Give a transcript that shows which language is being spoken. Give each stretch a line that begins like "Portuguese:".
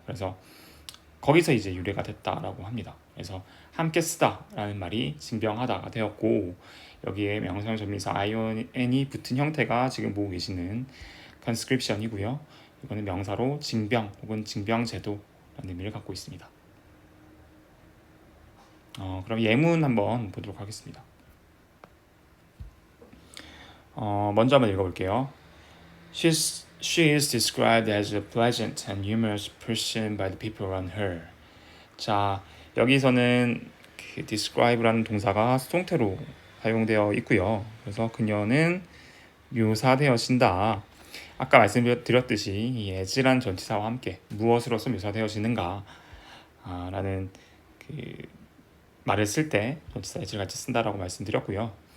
Korean: 그래서 거기서 이제 유래가 됐다라고 합니다. 그래서 함께 쓰다라는 말이 징병하다가 되었고 여기에 명사형 접미사 ION이 붙은 형태가 지금 보고 계시는 conscription이고요. 이거는 명사로 징병 혹은 징병제도라는 의미를 갖고 있습니다. 그럼 예문 한번 보도록 하겠습니다. 먼저 한번 읽어볼게요.
English: She is described as a pleasant and humorous person by the people around her.
Korean: 자, 여기서는 그 describe라는 동사가 수동태로 사용되어 있고요. 그래서 그녀는 묘사되어진다. 아까 말씀드렸듯이 이 as라는 전치사와 함께 무엇으로서 묘사되어지는가 라는 그 말을 쓸 때 전치사 as를 같이 쓴다라고 말씀드렸고요.